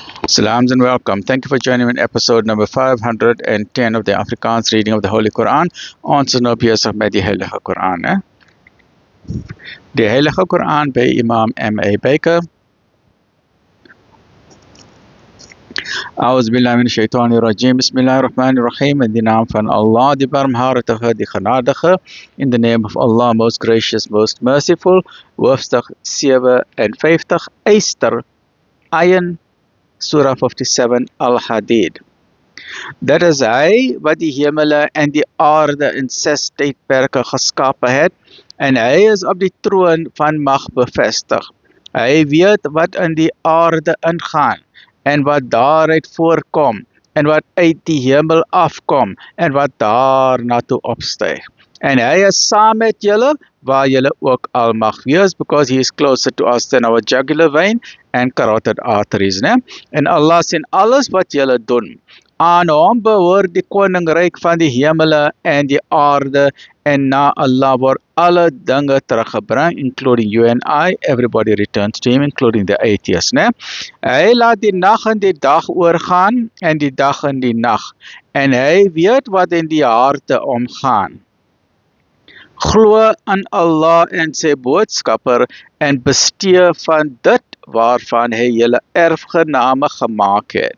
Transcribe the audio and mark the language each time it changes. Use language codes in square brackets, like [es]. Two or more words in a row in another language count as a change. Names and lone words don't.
[en] Salams and welcome. Thank you for joining me in episode number 510 of the Afrikaans reading of the Holy Quran. [af] Ons is nou besig met die Heilige Quran. Die Heilige Quran by Imam M.A. Baker. [ar] أعوذ بالله من الشيطان الرجيم. بسم الله الرحمن الرحيم. [en] In the name [af] van Allah, die barmhartige, die genadige. [en] In the name of Allah, most gracious, most merciful. [af] Hoofstuk 57, Eyster, Ayin, Surah 57, Al-Hadid. Dit is hy wat die hemele en die aarde in 6 tydperke geskape het, en hy is op die troon van mag bevestig. Hy weet wat in die aarde ingaan, en wat daaruit voorkom, en wat uit die hemel afkom, en wat daar na toe opstyg. En hy is saam met julle, waar julle ook al mag wees, [en] because he is closer to us than our jugular vein and carotid arteries. [af] Ne? En Allah sien alles wat julle doen. Aan hom behoort die koninkryk van die hemele en die aarde, en na Allah word alle dinge teruggebring, [en] including you and I. Everybody returns to him, including the atheists. [af] Ne? Hy laat die nag in die dag oorgaan, en die dag in die nag. En hy weet wat in die harte omgaan. Glo aan Allah en sy boodskapper, en bestee van dit waarvan hy julle erfgename gemaak het.